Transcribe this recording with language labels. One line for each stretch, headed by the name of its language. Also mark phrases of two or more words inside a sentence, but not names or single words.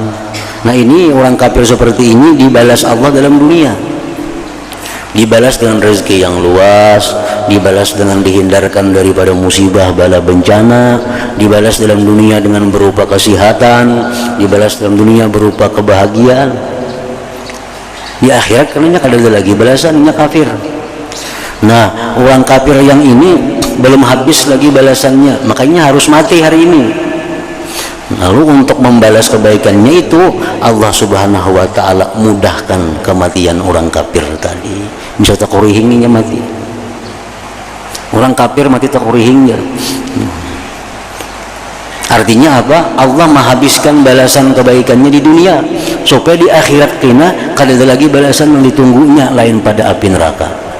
Indonesian: Nah, ini orang kafir seperti ini dibalas Allah dalam dunia, dibalas dengan rezeki yang luas, dibalas dengan dihindarkan daripada musibah bala bencana, dibalas dalam dunia dengan berupa kesehatan, dibalas dalam dunia berupa kebahagiaan.
Banjar: Di akhirat karenanya kada ada lagi balasannya kafir.
Indonesian: Nah, orang kafir yang ini belum habis lagi balasannya, makanya harus mati hari ini. Lalu untuk membalas kebaikannya itu Allah
Arabic: سبحانه وتعالى
Indonesian: mudahkan kematian orang kafir tadi.
Banjar: Bisa takurihingnya mati. Orang kafir mati takurihingnya.
Indonesian: Artinya apa?
Banjar: Allah menghabiskan balasan kebaikannya di dunia supaya di akhirat kena kada ada lagi balasan yang ditunggunya lain pada api neraka.